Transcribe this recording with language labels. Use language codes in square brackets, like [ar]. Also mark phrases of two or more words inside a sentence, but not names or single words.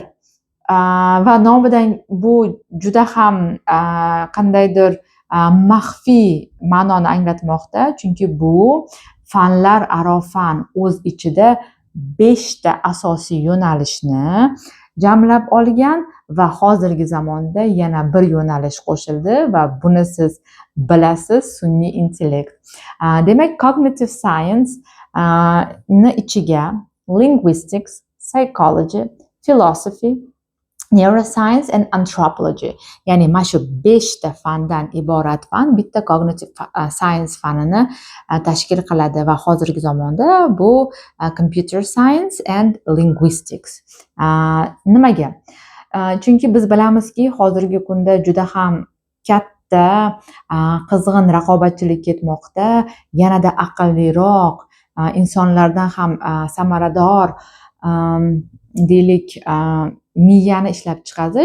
[uz] Va nomidan bu juda ham qandaydir maxfiy ma'noni anglatmoqda, chunki bu fanlar aro fan o'z ichida 5 ta asosiy yo'nalishni jamlab olgan va hozirgi zamonda yana bir yo'nalish qo'shildi va buni siz bilasiz, sun'iy intellekt. Demak, [en] cognitive science [uz] ni ichiga [en] linguistics, psychology, philosophy, neuroscience and anthropology, [uz] ya'ni mana shu 5 ta fandan iborat fan bitta [en] cognitive science [uz] fanini tashkil qiladi va hozirgi zamonda bu [en] computer science and linguistics. [uz] Nimaga? Chunki biz bilamizki, hozirgi kunda juda ham katta qizg'in raqobatchilik ketmoqda. Yanada aqlliroq, insonlardan ham samarador deylik miyani ishlab chiqarish.